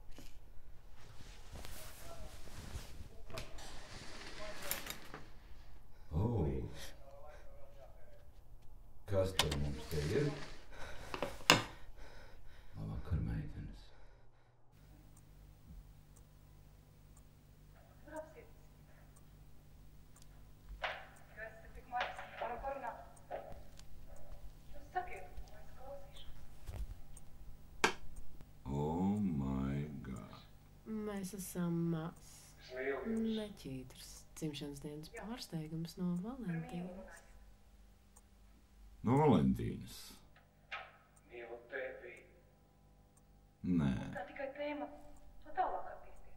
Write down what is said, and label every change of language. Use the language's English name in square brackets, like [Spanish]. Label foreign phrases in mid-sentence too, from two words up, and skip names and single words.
[Latvian] Kas tur mums te ir? Labvakar, meitenes. [English] Oh my God. [Latvian] Mēs esam neķītrs dzimšanas dienas pārsteigums no Valentīnas. No Valentīnas. Mīlu tevi. Nē. Tā tikai tēma, to tālāk attīstīt.